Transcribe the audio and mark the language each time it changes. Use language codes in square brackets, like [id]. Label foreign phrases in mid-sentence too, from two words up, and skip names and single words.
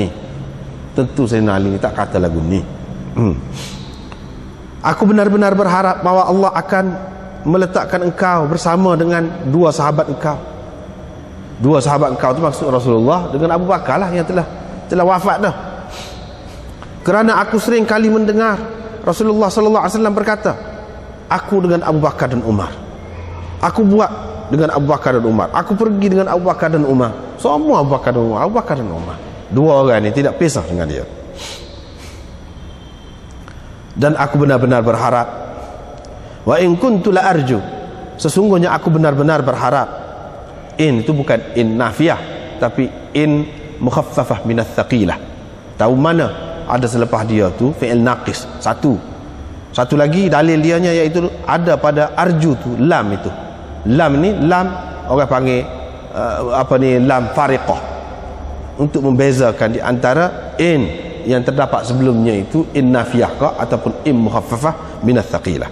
[ms] Tentu Sayyidina Ali tak kata lagu ni. Aku benar-benar berharap bahawa Allah akan meletakkan engkau bersama dengan dua sahabat engkau. Dua sahabat engkau tu maksud Rasulullah dengan Abu Bakar lah yang telah wafat dah. Kerana aku sering kali mendengar Rasulullah [ar] صلى الله عليه وسلم [ms] berkata, aku dengan Abu Bakar dan Umar. Aku buat dengan Abu Bakar dan Umar. Aku pergi dengan Abu Bakar dan Umar. Semua Abu Bakar dan Umar. Abu Bakar dan Umar. Dua orang ni tidak pisah dengan dia. Dan aku benar-benar berharap. [ar] وَإِنْ كُنْتُ لَأَرْجُو. [ms] Sesungguhnya aku benar-benar berharap. In itu bukan [ar] إن نافية, [ms] tapi [ar] إن مخففة من الثقيلة. [ms] Tahu mana ada selepas dia tu [ar] فعل ناقص. [ms] Satu lagi dalil dianya iaitu ada pada arju tu lam itu. Lam ni lam orang panggil [ar] لام فارقة, [ms] untuk membezakan di antara in yang terdapat sebelumnya itu [ar] إن نافية [ms] ataupun [ar] إن مخففة من الثقيلة.